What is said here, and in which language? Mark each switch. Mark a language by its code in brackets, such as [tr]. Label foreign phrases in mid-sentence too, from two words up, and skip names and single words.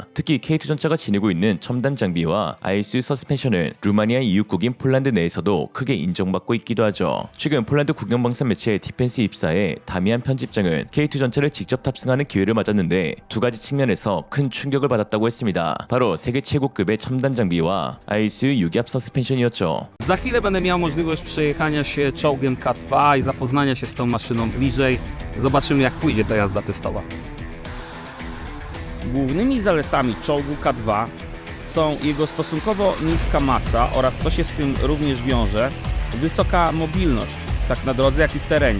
[ko] 특히 K2 전차가 지니고 있는 첨단 장비와 ISU 서스펜션은 루마니아 이웃국인 폴란드 내에서도 크게 인정받고 있기도 하죠. 최근 폴란드 국영방산 매체 디펜스 입사의 다미안 편집장은 K2 전차를 직접 탑승하는 기회를 맞았는데 두 가지 측면에서 큰 충격을 받았다고 했습니다. 바로 세계 최고급의 첨단 장비와 ISU 유기압 서스펜션이었죠. [pl] Za chwilę będę miał możliwość przejechania się czołgiem K2 i zapoznania się z tą maszyną bliżej. Zobaczymy, jak pójdzie ta jazda testowa. Głównymi zaletami czołgu K2 są jego stosunkowo niska masa oraz, co się z tym również wiąże, wysoka mobilność, tak na drodze, jak i w terenie.